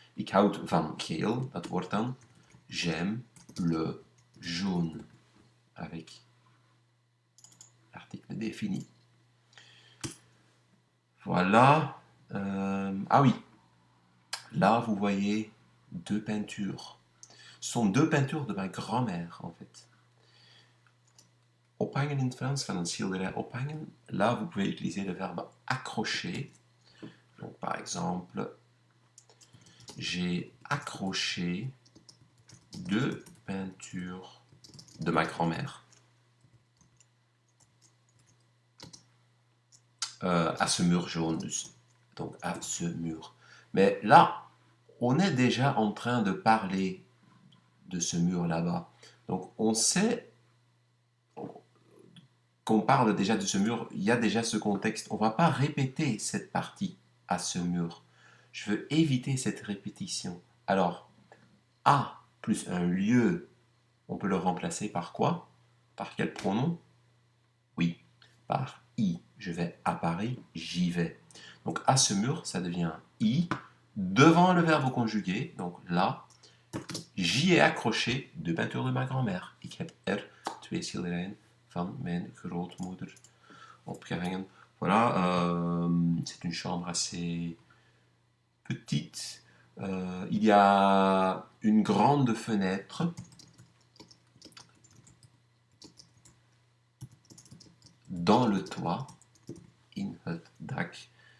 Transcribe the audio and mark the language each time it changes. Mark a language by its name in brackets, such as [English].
[Dutch] Ik houd van geel, dat wordt dan [French] j'aime le jaune, avec l'article défini. Voilà. Ah oui, là vous voyez deux peintures. Ce sont deux peintures de ma grand-mère en fait. [Dutch] Ophangen in het Frans, van een schilderij ophangen. [French] Là vous pouvez utiliser le verbe accrocher. Donc par exemple, j'ai accroché deux peintures de ma grand-mère à ce mur jaune, donc à ce mur. Mais là, on est déjà en train de parler de ce mur là-bas. Donc on sait qu'on parle déjà de ce mur, il y a déjà ce contexte. On ne va pas répéter cette partie à ce mur. Je veux éviter cette répétition. Alors, à plus un lieu, on peut le remplacer par quoi? Par quel pronom? Oui, par i. Je vais à Paris, j'y vais. Donc à ce mur, ça devient i devant le verbe conjugué. Donc là, j'y ai accroché deux peintures de ma grand-mère. [Dutch] Ik heb twee schilderijen van mijn grootmoeder opgehangen. [French] Voilà, c'est une chambre assez petite. Il y a une grande fenêtre dans le toit, [Dutch] in het dak.